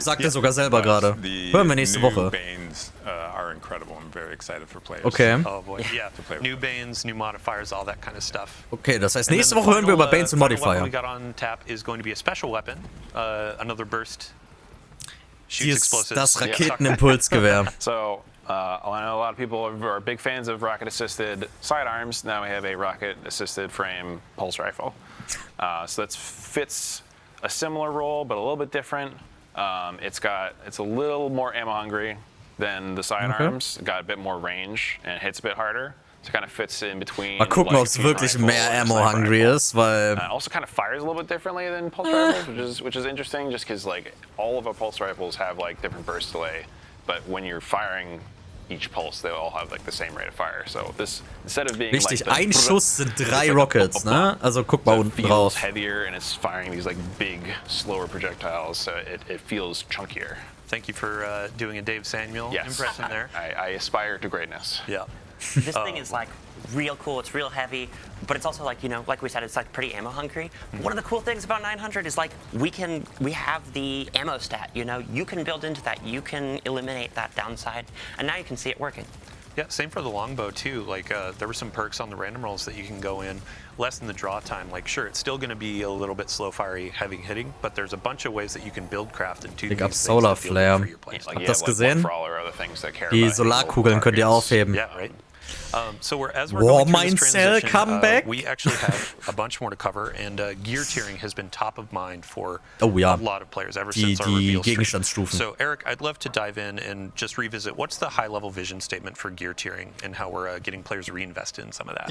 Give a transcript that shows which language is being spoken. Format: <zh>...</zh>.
<de>sagt er sogar selber gerade. Hören wir nächste Woche.</de> <en>Banes are incredible. I'm very excited for players. Okay. Oh boy, yeah. New Banes, new modifiers, all that kind of stuff.</en> <de>Okay, das heißt, nächste Woche hören wir über Banes und Modifier.</de> <en>We got on tap is going to be a special weapon, another burst.</en> <de>Sie ist das Raketenimpulsgewehr.</de> <en>So, I know a lot of people are big fans of rocket-assisted sidearms. Now we have a rocket-assisted frame pulse rifle. So that fits a similar role, but a little bit different. It's a little more ammo hungry than the sidearms. Got a bit more range and hits a bit harder. So it kind of fits in between.</en> <de>Mal gucken, ob es wirklich mehr ammo-hungry ist, weil...</de> <en>also kind of fires a little bit differently than pulse rifles, which is interesting, just because like all of our pulse rifles have like different burst delay, but when you're firing each pulse, they all have like the same rate of fire. So this, instead of being</en> <de>Richtig,</de> <en>like</en> <de>ein Schuss sind 3 Rockets, ne? Also guck mal unten drauf.</de> <en>It feels heavier and it's firing these like big, slower projectiles, so it feels chunkier. Thank you for doing a Dave Samuel impression there. I aspire to greatness. Yeah. This thing is like real cool. It's real heavy, but it's also like, you know, like we said, it's like pretty ammo hungry. One of the cool things about 900 is like we have the ammo stat. You know, you can build into that. You can eliminate that downside, and now you can see it working. Yeah, same for the longbow too. Like there were some perks on the random rolls that you can go in, less than the draw time. Like sure, it's still going to be a little bit slow fiery, heavy hitting, but there's a bunch of ways that you can build craft into</en> <de>Ich hab Solar Flare. Habt ihr das gesehen? Die Solarkugeln könnt ihr aufheben.</de> <en>Yeah, right. So as we're going through this transition, comeback. We actually have a bunch more to cover, and gear tiering has been top of mind for a lot of players ever since our reveal stream. So Eric, I'd love to dive in and just revisit what's the high-level vision statement for gear tiering and how we're getting players reinvested in some of that.</en>